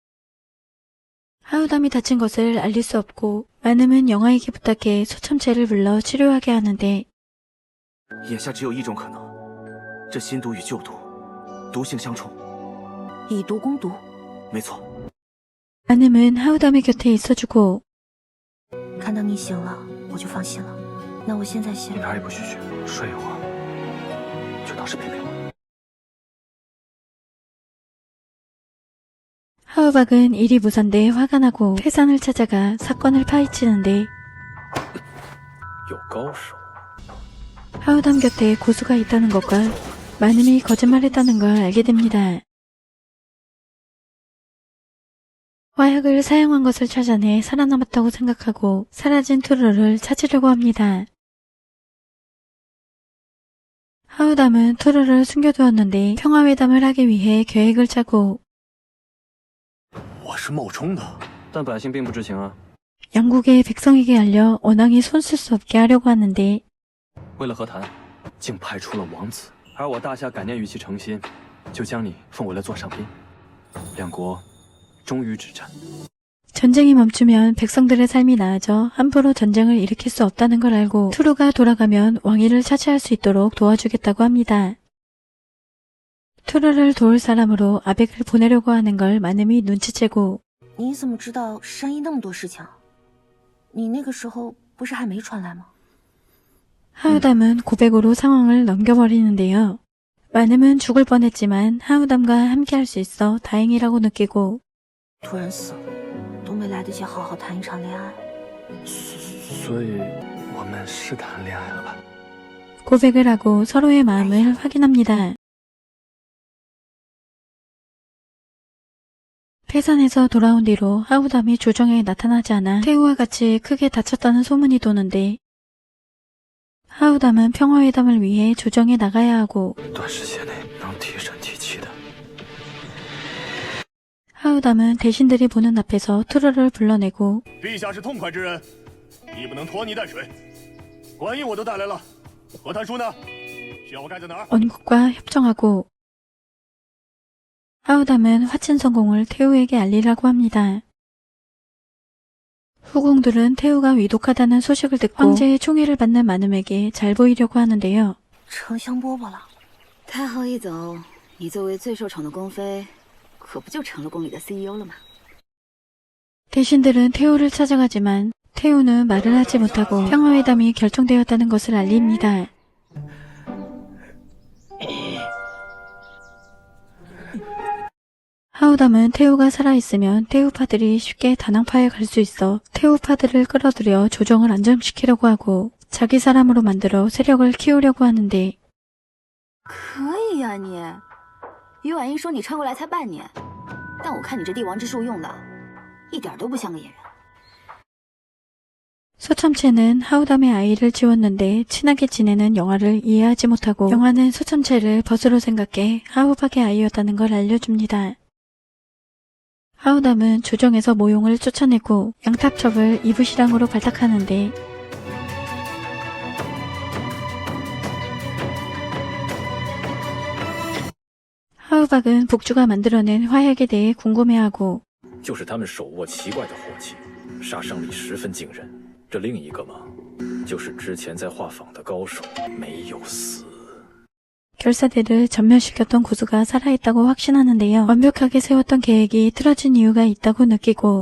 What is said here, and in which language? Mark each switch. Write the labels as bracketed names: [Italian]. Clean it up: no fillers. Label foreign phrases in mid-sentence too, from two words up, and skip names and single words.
[Korean] 하우담이 다친 것을 알릴 수 없고 마님은 영아에게 부탁해 소참체를 불러 치료하게 하는데 [Chinese] 眼下只有一种可能，这新毒与旧毒毒性相冲，以毒攻毒。没错。 [Korean] 마님은 하우담의 곁에 있어주고 [Chinese] 看到你醒了，我就放心了。那我现在先…… 你哪里不许去？睡一会儿，就当是陪陪我。 [Korean] 하우박은 일이 무산돼 화가 나고 태산을 찾아가 사건을 파헤치는데 [Chinese] 有高手。 [Korean] 하우담 곁에 고수가 있다는 것과 마님이 거짓말했다는 걸 알게 됩니다. 화약을 사용한 것을 찾아내 살아남았다고 생각하고 사라진 투르를 찾으려고 합니다. 하우담은 투르를 숨겨두었는데 평화회담을 하기 위해 계획을 짜고 [Chinese] 我是冒充的，但百姓并不知情啊。 [Korean] 영국의 백성에게 알려 원왕이 손쓸 수 없게 하려고 하는데 [Chinese] 为了和谈，竟派出了王子，而我大夏感念与其诚心，就将你奉为了座上宾。两国终于止战。 [Korean] 전쟁이 멈추면 백성들의 삶이 나아져 함부로 전쟁을 일으킬 수 없다는 걸 알고 투르가 돌아가면 왕위를 차지할 수 있도록 도와주겠다고 합니다. 투르를 도울 사람으로 아벡을 보내려고 하는 걸 마님이 눈치채고 [Chinese] 你怎么知道山一那么多事情？你那个时候不是还没传来吗？ [Korean] 하우담은 고백으로 상황을 넘겨버리는데요. 마님은 죽을 뻔했지만 하우담과 함께 할 수 있어 다행이라고 느끼고 [Chinese] 突然死了，都没来得及好好谈一场恋爱。所以我们是谈恋爱了吧？ [Korean] 고백을 하고 서로의 마음을 확인합니다. 패산에서 돌아온 뒤로 하우담이 조정에 나타나지 않아 태우와 같이 크게 다쳤다는 소문이 도는데 하우담은 평화회담을 위해 조정에 나가야 하고 [Chinese] 短时间内能提神提气的。 [Korean] 하우담은 대신들이 보는 앞에서 투르를 불러내고 [Chinese] 陛下是痛快之人，亦不能拖泥带水。官印我都带来了，和谈书呢？需要我盖在哪儿？ [Korean] 언국과 협정하고 하우담은 화친 성공을 태우에게 알리라고 합니다. 후궁들은 태우가 위독하다는 소식을 듣고 황제의 총애를 받는 마눔에게 잘 보이려고 하는데요. [Chinese] 成香饽饽了。太后一走，你作为最受宠的宫妃，可不就成了宫里的 CEO 了吗？ [Korean] 대신들은 태우를 찾아가지만 태우는 말을 하지 못하고 평화회담이 결정되었다는 것을 알립니다. 하우담은 태우가 살아있으면 태우파들이 쉽게 다낭파에 갈 수 있어 태우파들을 끌어들여 조정을 안정시키려고 하고 자기 사람으로 만들어 세력을 키우려고 하는데 [Chinese] 可以呀你。于婉英说你穿过来才半年，但我看你这帝王之术用的，一点都不像个演员。 [Korean] 소참체는 하우담의 아이를 지웠는데 친하게 지내는 영아를 이해하지 못하고 영아는 소참체를 벗으로 생각해 하우박의 아이였다는 걸 알려줍니다. 하우담은 조정에서 모용을 쫓아내고 양탑첩을 이부시랑으로 발탁하는데 하우박은 복주가 만들어낸 화약에 대해 궁금해하고 [Chinese] 就是他们手握奇怪的火器，杀伤力十分惊人。这另一个嘛，就是之前在画舫的高手没有死。 [Korean] 결사대를 전멸시켰던 고수가 살아있다고 확신하는데요. 완벽하게 세웠던 계획이 틀어진 이유가 있다고 느끼고